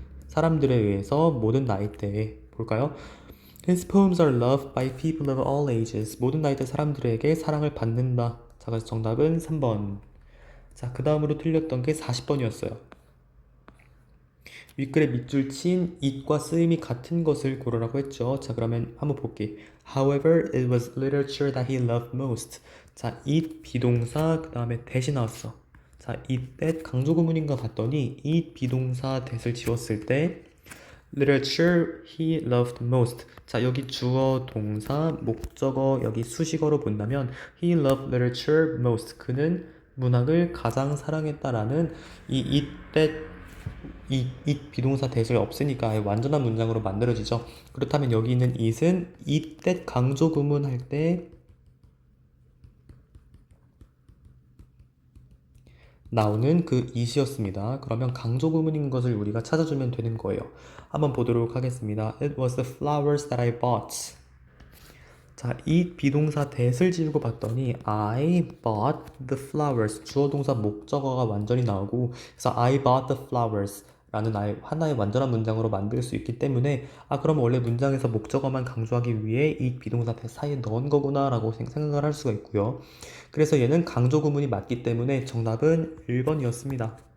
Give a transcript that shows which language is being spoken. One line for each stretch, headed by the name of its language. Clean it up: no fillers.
Korean: 사람들에 의해서 모든 나이대에 볼까요?
English: His poems are loved by people of all ages.
Korean: 모든 나이대 사람들에게 사랑을 받는다. 자, 그래서 정답은 3번. 자, 그 다음으로 틀렸던 게 40번이었어요. 윗글에 밑줄 친 it과 쓰임이 같은 것을 고르라고 했죠. 자, 그러면 한번 볼게.
English: However, it was literature that he loved most.
Korean: 자, it 비동사 그 다음에 that이 나왔어. 자, it that 강조 구문인가 봤더니 it 비동사 that을 지웠을 때
English: literature he loved most.
Korean: 자, 여기 주어, 동사, 목적어, 여기 수식어로 본다면
English: he loved literature most.
Korean: 그는 문학을 가장 사랑했다라는 이 it that it 비동사 that을 없으니까 아예 완전한 문장으로 만들어지죠. 그렇다면 여기 있는 it은 it that 강조 구문할 때 나오는 그 it이었습니다. 그러면 강조 구문인 것을 우리가 찾아주면 되는 거예요. 한번 보도록 하겠습니다.
English: It was the flowers that I bought.
Korean: 자, it 비동사 that을 지우고 봤더니
English: I bought the flowers.
Korean: 주어 동사 목적어가 완전히 나오고 그래서
English: I bought the flowers
Korean: 라는 하나의 완전한 문장으로 만들 수 있기 때문에 그럼 원래 문장에서 목적어만 강조하기 위해 it 비동사 that 사이에 넣은 거구나 라고 생각을 할 수가 있고요. 그래서 얘는 강조 구문이 맞기 때문에 정답은 1번이었습니다.